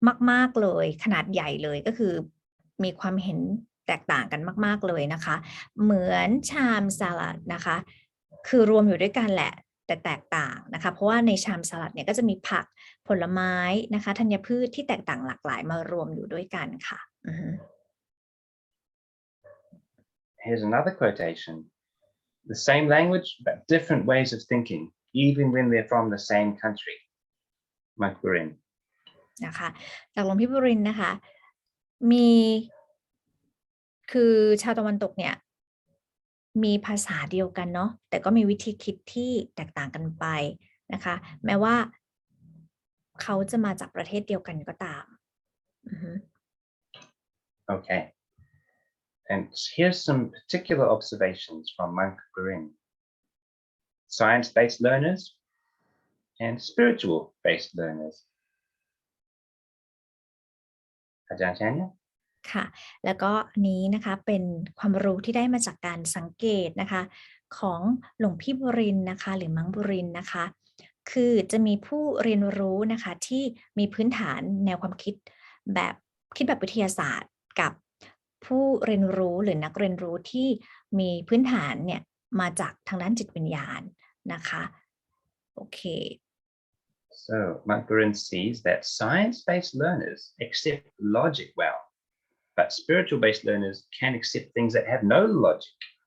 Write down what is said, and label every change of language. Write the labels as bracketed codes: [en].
[th] มากๆเลยขนาดใหญ่เลยก็คือมีความเห็นแตกต่างกันมากๆเลยนะคะเหมือนชามสลัดนะคะคือรวมอยู่ด้วยกันแหละแต่แตกต่างนะคะเพราะว่าในชามสลัดเนี่ยก็จะมีผักผลไม้นะคะธัญพืชที่แตกต่างหลากหลายมารวมอยู่ด้วยกันค่ะ [en] Here's another quotation. The same language but different ways of thinking, even when they're from the same country. Mike Burin. [th] นะคะจากหลวงพี่บุรินทร์นะคะมีคือชาวตะวันตกเนี่ยมีภาษาเดียวกันเนาะแต่ก็มีวิธีคิดที่แตกต่างกันไปนะคะแม้ว่าเขาจะมาจากประเทศเดียวกันก็ตาม [en] Okay. And here's some particular observations from Monk Burin. Science-based learners and spiritual-based learners. Aj.Andre? [th] ค่ะแล้วก็อันนี้นะคะเป็นความรู้ที่ได้มาจากการสังเกตนะคะของหลวงพี่บุรินทร์นะคะหรือมังบุรินทร์นะคะคือจะมีผู้เรียนรู้นะคะที่มีพื้นฐานแนวความคิดแบบวิทยาศาสตร์กับผู้เรียนรู้หรือนักเรียนรู้ที่มีพื้นฐานเนี่ยมาจากทางด้านจิตวิญญาณนะคะโอเค [en] So Monk Burin sees that science-based learners accept logic well, but spiritual-based learners can accept things that have no logic.